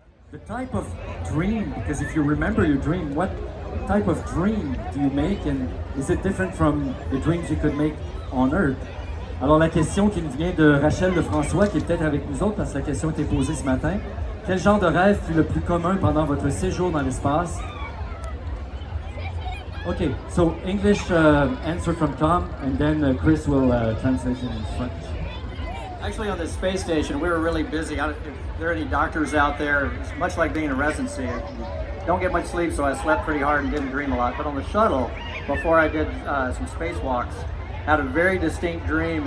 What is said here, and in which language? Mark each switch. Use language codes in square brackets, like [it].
[en] The type of dream, because if you remember your dream, what type of dream do you make, and is it different from the dreams you could make on Earth? [fr] Alors la question qui nous vient de Rachel de François, qui est peut-être avec nous autres parce que la question était posée ce matin. Quel genre de rêve fut le plus commun pendant votre séjour dans l'espace? [en] Okay, so English answer from Tom, and then Chris will translate it in French. Actually, on the space station, we were really busy. If there are any doctors out there, it's much like being in residency. You don't get much sleep, so I slept pretty hard and didn't dream a lot. But on the shuttle, before I did some spacewalks, I had a very distinct dream.